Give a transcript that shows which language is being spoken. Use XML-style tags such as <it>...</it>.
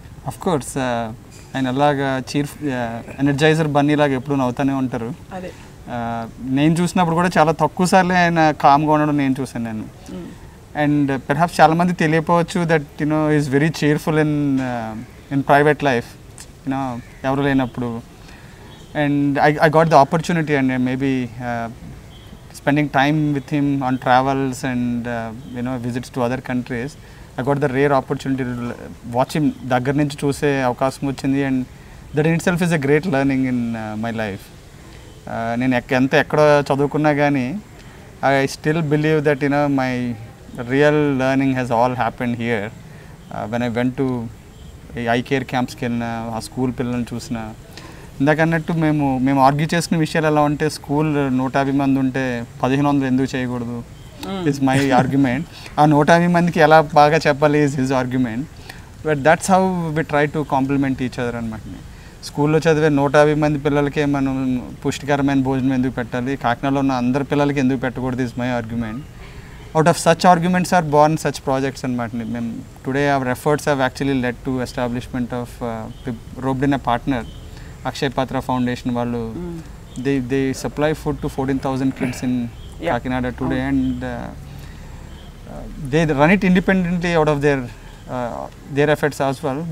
<te>Of course ఆయన అలాగా energizer Bunny లాగా ఎప్పుడు నవ్వుతూనే ఉంటారు. అదే నేను చూసినప్పుడు కూడా చాలా తక్కువ సార్లే ఆయన కామ్గా ఉండడం నేను చూసాను నేను. అండ్ పెర్హాప్స్ చాలామంది తెలియపోవచ్చు</te> <en>that is very cheerful in private life,</en> <te>ఎవరు లేనప్పుడు.</te> <en>And I got the opportunity and maybe spending time with him on travels and visits to other countries. I got the rare opportunity to watch him</en> <te>దగ్గర నుంచి చూసే అవకాశం వచ్చింది.</te> <en>And that in itself is a great learning in my life.</en> <te>నేను ఎక్కడ చదువుకున్నా కానీ</te> <en>I still believe that my real learning has all happened here. When I went to</en> <te>I care క్యాంప్స్కి వెళ్ళిన, ఆ స్కూల్ పిల్లల్ని చూసిన, ఇందాక అన్నట్టు మేము ఆర్గ్యూ చేసుకునే విషయాలు ఎలా ఉంటే, స్కూల్ 150 మంది ఉంటే 1500 ఎందుకు చేయకూడదు ఇస్ మై ఆర్గ్యుమెంట్. ఆ 150 మందికి ఎలా బాగా చెప్పాలి is his argument.</te> <en>but that's how we try to complement each other</en> <te>అనమాట. స్కూల్లో చదివే 150 మంది పిల్లలకే మనం పుష్టికరమైన భోజనం ఎందుకు పెట్టాలి, కాకినాడలో ఉన్న అందరి పిల్లలకి ఎందుకు పెట్టకూడదు is my argument.</te> <en>Out of such arguments are born such projects and today our efforts have actually led to establishment of roped in a partner, Akshay Patra Foundation.</en> <te>Vallu</te> <en>they supply food to 14,000 kids in Kakinada today. And they run it independently out of their efforts as well.</en>